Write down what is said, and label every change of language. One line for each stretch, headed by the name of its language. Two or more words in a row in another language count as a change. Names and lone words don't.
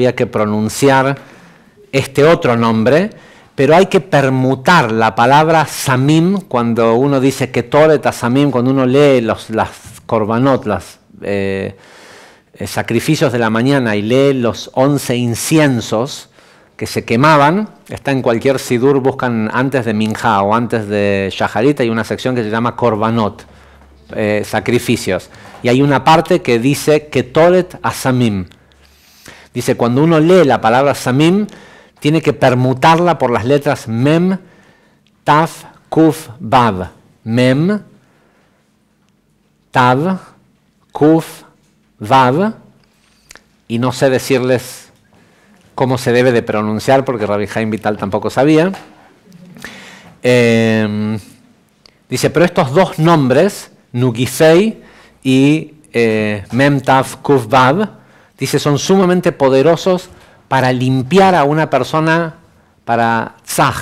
Spanish: había que pronunciar este otro nombre, pero hay que permutar la palabra samim, cuando uno dice
Hebrew: קטורת הסמים,
Spanish: cuando uno lee las korbanot, los sacrificios de la mañana y lee los 11 inciensos que se quemaban, está en cualquier sidur, buscan antes de Minjá o antes de Shaharit, hay una sección que se llama korbanot, sacrificios, y hay una parte que dice
Hebrew: קטורת הסמים.
Spanish: Dice, cuando uno lee la palabra samim, tiene que permutarla por las letras
Hebrew: מם, תו, קוף, ואו. מם, תו, קוף, ואו.
Spanish: Y no sé decirles cómo se debe de pronunciar, porque Rabbi Haim Vital tampoco sabía. Dice, pero estos dos nombres, Nugifei y
Hebrew: מם, תו, קוף, ואו,
Spanish: dice, son sumamente poderosos para limpiar a una persona, para tzaj.